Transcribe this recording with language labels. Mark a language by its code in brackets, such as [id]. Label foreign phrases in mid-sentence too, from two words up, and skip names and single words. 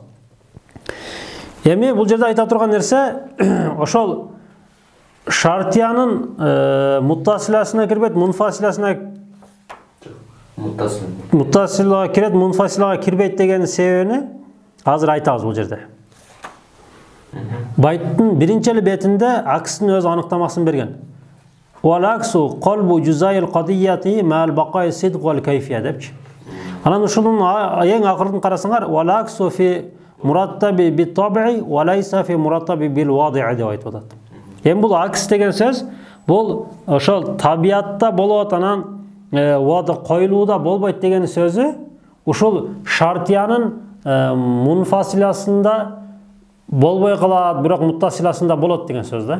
[ky] Эми бул жерде айта турган нерсе, ошол шартиянын муттасиласына кирбейт, мунфасиласына муттасилага кирет, мунфасилага кирбейт деген себебини азыр айтабыз бул жерде. Байттын биринчи бетинде акстын өз аныктамасын берген. [ar] والعكس قلب جزئي القضية مع بقاء الصدق والكيفية [ky] депчи. Анан ушунун эң акырын карасаңар, [ar] والعكس في مرتبة بالطبع وليس في مرتبة بالوضع [ky] деп айтып атат. Эми бул акс деген сөз, бул ошол табиатта болот, анан вада коюлууда болбойт деген сөзү ушул шартиянын мунфасиласында болбой калат, бирок муттасиласында болот деген сөз да.